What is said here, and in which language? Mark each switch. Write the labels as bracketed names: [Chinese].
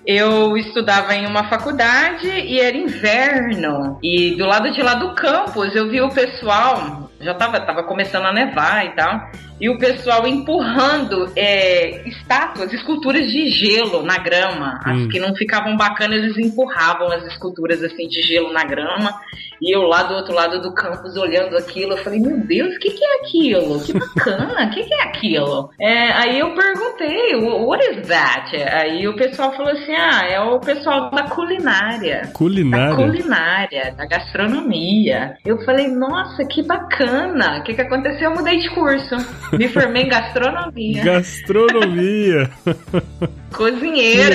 [Portuguese] Eu estudava em uma faculdade e era inverno, e do lado de lá do campus eu vi o pessoal, já tava começando a nevar e tal, e o pessoal empurrando estátuas, esculturas de gelo na grama. As que não ficavam bacanas, eles empurravam as esculturas assim de gelo na grama. E eu lá do outro lado do campus olhando aquilo, eu falei, meu Deus, o que é aquilo? Que bacana, o que é aquilo? Aí eu perguntei, [English] what is that? [Portuguese] Aí o pessoal falou assim, é o pessoal da culinária. Da culinária, da gastronomia. Eu falei, nossa, que bacana. O que aconteceu? Eu mudei de curso. Me formei em gastronomia. Gastronomia. Cozinheira.